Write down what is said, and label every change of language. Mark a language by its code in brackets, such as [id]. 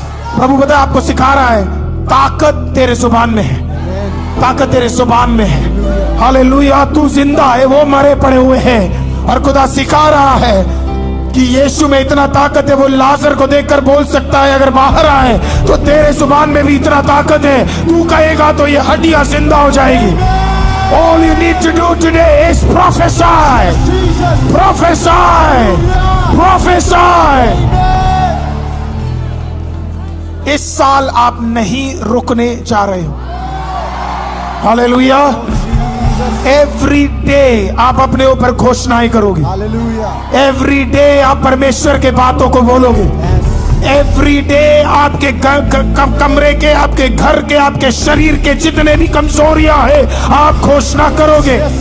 [hi] प्रभु पता है आपको सिखा रहा है, ताकत तेरे जुबान में है, ताकत तेरे जुबान में है। हालेलुया। तू जिंदा है, वो मरे पड़े हुए हैं। और खुदा सिखा रहा है कि यीशु में इतना ताकत है, वो लाजर को देखकर बोल सकता है अगर बाहर आए, तो तेरे जुबान में भी इतना ताकत है, तू कहेगा तो ये हड्डियां जिंदा हो जाएगी। [en] All you need to do today is prophesy, prophesy, prophesy. [hi] इस साल आप नहीं रुकने जा रहे हो। हालेलुया। [en] every day [hi] आप अपने ऊपर घोषणाएं करोगे। एवरी डे आप परमेश्वर के बातों को बोलोगे। [en] every day [hi] आपके कमरे के, आपके घर के, आपके शरीर के जितने भी कमजोरियां हैं आप घोषणा करोगे।